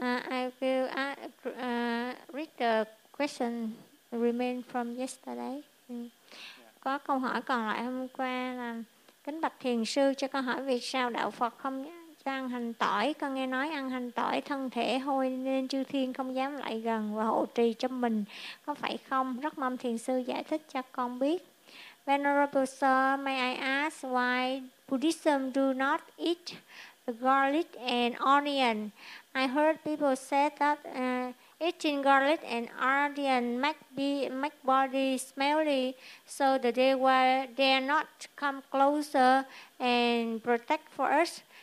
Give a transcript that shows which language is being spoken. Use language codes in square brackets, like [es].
[en] I will read the question remain from yesterday. [vi] Có câu hỏi còn lại hôm qua là kính bạch thiền sư, cho con hỏi vì sao đạo Phật không ăn hành tỏi, con nghe nói ăn hành tỏi thân thể hôi nên chư thiên không dám lại gần và hộ trì cho mình, có phải không? Rất mong thiền sư giải thích cho con biết. [en] Venerable sir, may I ask why Buddhism do not eat garlic and onion? I heard people say that eating garlic and onion make body smelly, so the Deva dare not come closer and protect for us.